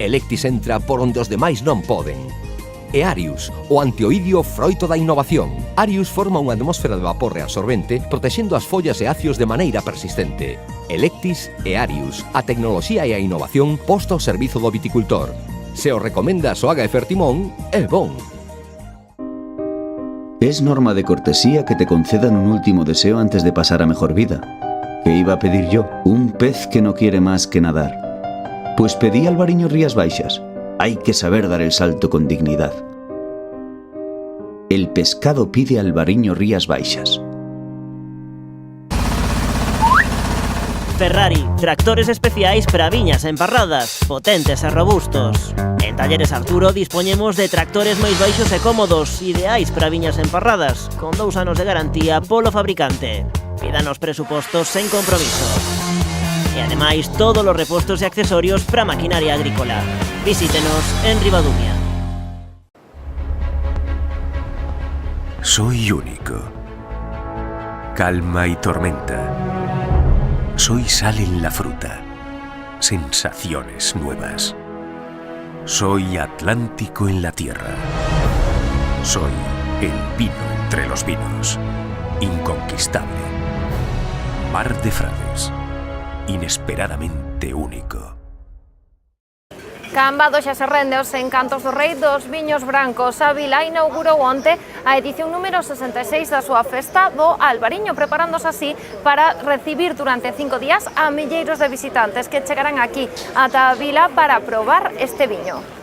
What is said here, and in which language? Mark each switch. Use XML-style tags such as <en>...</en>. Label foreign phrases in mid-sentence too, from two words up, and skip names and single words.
<gl>Electis entra por onde os demais non poden. e Arius, o anteoidio froito da innovación. Arius forma unha atmósfera de vapor reabsorbente protexendo as follas e acios de maneira persistente. Electis e Arius, a tecnoloxía e a innovación posta ao servizo do viticultor. Se o recomenda a Soaga e Fertimón, é bon.</gl> <es>Es norma de cortesía que te concedan un último deseo antes de pasar a mejor vida. ¿Qué iba a pedir yo? Un pez que no quiere más que nadar. Pues pedí Albariño Rías Baixas. Hay que saber dar el salto con dignidad. El pescado pide Albariño Rías Baixas.</es> <gl>Ferrari, tractores especiais para viñas emparradas, potentes e robustos. En Talleres Arturo dispoñemos de tractores máis baixos e cómodos, ideais para viñas emparradas, con 2 anos de garantía polo fabricante. Pídanos presupostos sen compromiso. E ademais todos os repostos e accesorios para maquinaria agrícola. Visítenos en Ribadumia.</gl> <es>Soy único. Calma y tormenta. Soy sal en la fruta. Sensaciones nuevas. Soy Atlántico en la tierra. Soy el vino entre los vinos. Inconquistable. Mar de Frades. Inesperadamente único.</es> <gl>Cambados xa se rende aos encantos do rei dos viños brancos. A vila inaugurou onte a edición número 66 da súa festa do Albariño, preparándose así para recibir durante 5 días a milleiros de visitantes que chegarán aquí ata a vila para probar este viño.</gl>